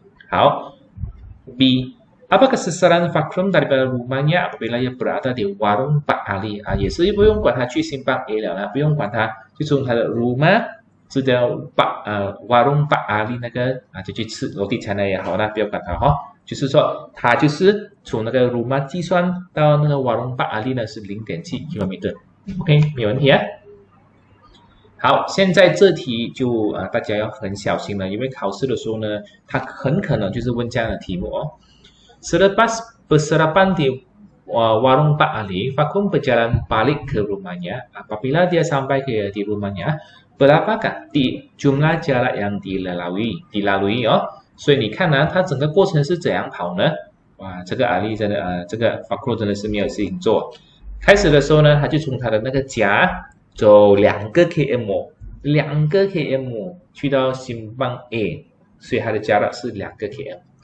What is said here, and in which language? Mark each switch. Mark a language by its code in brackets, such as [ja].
[ms] 好 ，B。Apakah sasaran Fakrum daripada rumahnya apabila ia berada di Warung Pak Ali？ [zh] 啊，也是不用管它去Simpang A 了啦，不用管它，就从它的 rumah 是叫Warung Pak Ali 那个啊，就去吃楼地餐也好啦，不要管它哈。就是说，它就是从那个 rumah 计算到那个 Warung Pak Ali 呢是0.7 km。OK， 没有问题啊。好，现在这题就大家要很小心了，因为考试的时候呢，它很可能就是问这样的题目哦。 [ms] Selepas bersarapan di Warung Pak Ali, Fakrum berjalan balik ke rumahnya. Apabila dia sampai di rumahnya, berapakah jumlah jarak yang dilalui 哦？ [zh] 所以你看呢，它整个过程是怎样跑呢？哇，这个阿丽真的这个 Fakrum 真的是没有事情做。开始的时候呢，他就从他的那个家走2个 km，2个 km 去到Simpang A， 所以他的加拉是2个 km。